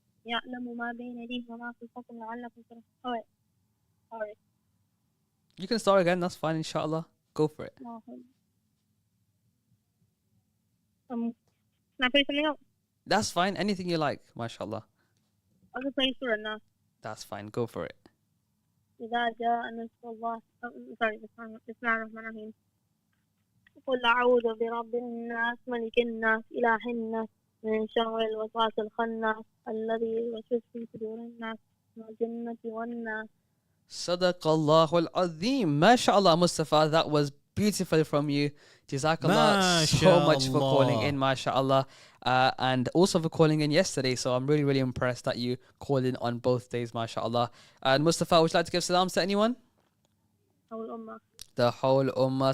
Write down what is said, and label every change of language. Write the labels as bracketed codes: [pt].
[ar] يعلم ما بين يديه وما خلفكم لعلكم ترحمون. [en] Sorry. You can start again, that's fine, inshallah. Go for it. Can I play something else? That's fine, anything you like, mashallah. I'll just play Surah now. That's fine, go for it. [ar] إذا جاء نصر الله بسم الله الرحمن الرحيم قل أعوذ برب الناس ملك الناس إله الناس من شر الوسواس الخناس الذي يوسوس في صدور الناس من الجنة والناس. Sadaqallahu al-Azim. [en] MashaAllah, Mustafa, that was beautiful from you. Jazakallah so much for calling in, MashaAllah. And also for calling in yesterday. So I'm really, really impressed that you called in on both days, MashaAllah. And Mustafa, would you like to give salams to anyone? The whole ummah.